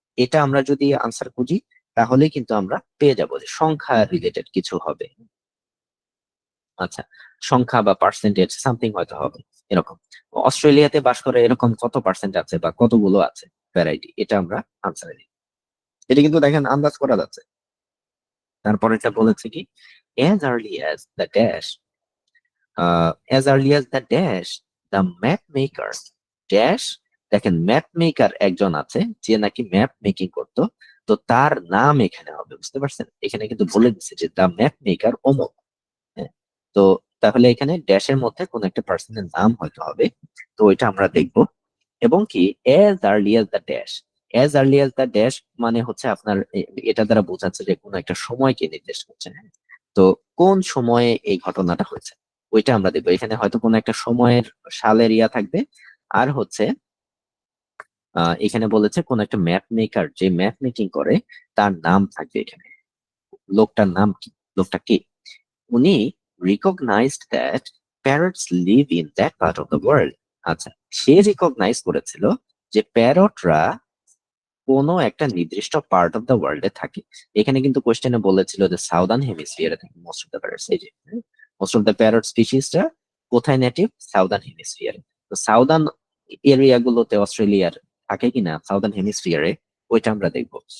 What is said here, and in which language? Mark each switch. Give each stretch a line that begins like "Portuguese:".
Bangla: এটা আমরা যদি আনসার খুঁজি তাহলে কিন্তু আমরা পেয়ে যাব যে সংখ্যা রিলেটেড কিছু হবে। আচ্ছা, সংখ্যা বা পার্সেন্টেজ সামথিং হয়তো হবে এরকম। অস্ট্রেলিয়াতে বাস করে এরকম কত পার্সেন্ট আছে বা কতগুলো আছে ভ্যারাইটি, এটা আমরা আনসারে দিই। এটা কিন্তু দেখেন আন্দাজ করা যাচ্ছে। তারপরে এটা বলেছে কি,
English: as early as the dash, as early as the dash, the map maker dash।
Bangla: দেখেন ম্যাপ মেকার একজন আছে যে নাকি ম্যাপ মেকিং করতো, তো তার নাম এখানে হবে, বুঝতে পারছেন? এখানে কিন্তু বলে দিচ্ছে যে
English: the map maker
Bangla: অমুক। হ্যাঁ, তো তাহলে এখানে ড্যাশের মধ্যে কোন একটা পার্সনের নাম হয়তো হবে, তো ওইটা আমরা দেখব। এবং কি
English: as early as the dash,
Bangla: as early as the dash মানে হচ্ছে আপনার এটা দ্বারা বোঝাচ্ছে যে কোনো একটা সময়কে নির্দেশ করছে। হ্যাঁ? তো কোন সময়ে এই ঘটনাটা হয়েছে ওইটা আমরা দেখবো। এখানে হয়তো কোনো একটা সময়ের সালের ইয়া থাকবে, আর হচ্ছে এখানে বলেছে কোন একটা ম্যাপ মেকার যে ম্যাপ মেকিং করে তার নাম থাকবে এখানে। লোকটার নাম কি, লোকটা কে?
English: উনি recognized that parrots live in that part of the world।
Bangla: আচ্ছা, সে রিকগনাইজ করেছিল যে প্যারটরা কোনো একটা নির্দিষ্ট
English: part of the ওয়ার্ল্ডে
Bangla: থাকে। এখানে কিন্তু কোশ্চেনে বলেছিল যে সাউদার্ন হেমিস্ফিয়ারে থাকে
English: Most of the parrots.
Bangla: এই যে
English: most of the parrot স্পিসিসটা
Bangla: কোথায় নেটিভ? সাউদার্ন হেমিস্ফিয়ারে। তো সাউদার্ন এরিয়া গুলোতে অস্ট্রেলিয়ার থাকে কিনা সাউদার্ন হেমিস্ফিয়ারে, ওইটা আমরা দেখবো।